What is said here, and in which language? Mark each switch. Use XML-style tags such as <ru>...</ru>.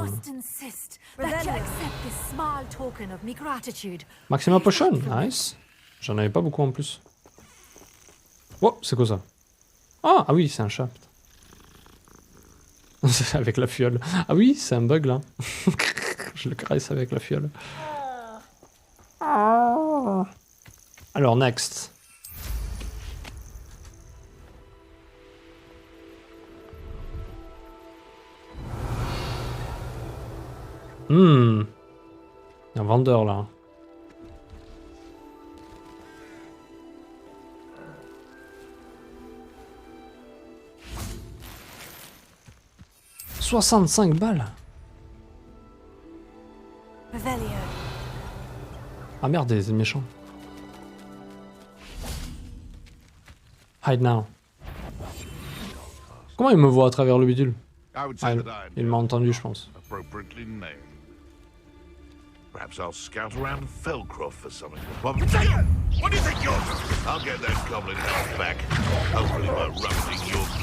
<en>must insist that you accept this small token of me gratitude. Maxima Potion, nice.</en> <fr>J'en avais pas beaucoup en plus. Oh, c'est quoi ça? Ah oui, c'est un chat. C'est avec la fiole. Ah oui, c'est un bug là. Je le caresse avec la fiole. Alors,</fr> <en>next.</en> <fr>Il y a un vendeur là. « 65 balles. Ah merde, des méchants.</fr> <en>Hide now.</en> <fr>Comment il me voit à travers le bidule? Ah, il m'a entendu, je pense.</fr> <en>Appropriately named. Perhaps I'll scout around Felcroft for something. What do you think you're doing? I'll get that goblin health back. Hopefully by rummaging your...</en>